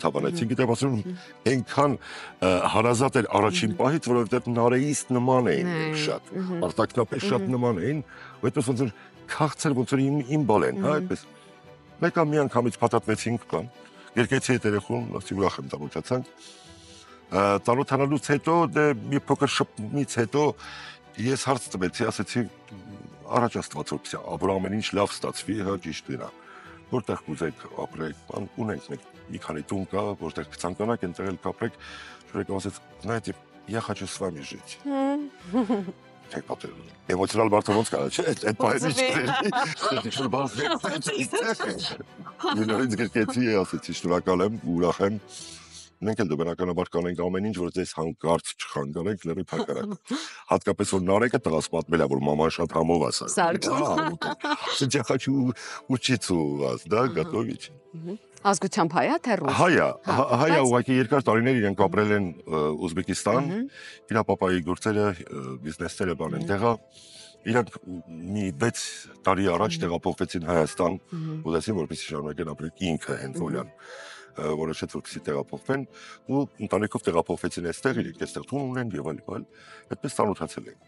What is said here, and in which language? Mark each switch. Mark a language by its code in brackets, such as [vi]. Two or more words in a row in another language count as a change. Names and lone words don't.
[hy] հավանեցին, գիտեմ ասում այնքան հարազատ էր առաջին պահից, որովհետև Նարեից նման էին շատ, արտակնապես շատ նման էին, ու այդպես ոնց որ քաղցր ոնց որ իմ բալեն, հա, այդպես։ Մեկ մի անգամից փաթաթվեցինք բան, երկեցի այդ երեխուն, ասի ուրախ եմ ծանոթացանք։ Ծանոթանալուց հետո, դե մի փոքր շփումից հետո ես հարց տվեցի, ասեցի առաջ Աստված որպեսզի ամեն ինչ լավ ստացվի, հա, ճիշտ իրա։ որտեղ կուզեք ապրեք, ունենք մի քանի տուն կա, որտեղ կցանկանաք ընտրել կապրեք, շուրջ ասեց, [ru] знаете, я хочу с вами жить։ [hy] Չեք պատել։ Էմոցիոնալ բարձրացած կա, չէ՞, այդ բայից ինչ բարձր։ Նույնիսկ գրկեցի, ասեցի, շնորհակալ եմ, ուրախ եմ։ Մենք էլ բնականաբար կանենք ամեն ինչ, որ ձեզ հանկարծ չխանգարենք, լրի փակարակ։ Հատկապես որ Նարեկը տղաս պատմել է, որ մաման շատ համով ասա։ [ru] Я хочу учиться у вас, да, готовить։ [hy] Ազգությամբ հայ է, թե ռուս։ Հայ ուղղակի երկար տարիներ իրենք ապրել են Ուզբեկիստան, իր պապայի գործերը, բիզնեսները բան են տեղա։ Իրանք մի 6 տարի առաջ տեղափոխվեցին Հայաստան, ուզեցին որպեսզի շարունակեն ապրել ինքը հենց որոշեց որպեսզի տեղափոխվեն ու ընտանիքով տեղափոխվեցին այստեղ, իրենք այստեղ տուն ունեն եւ այլ, այդպես ծանոթացել են։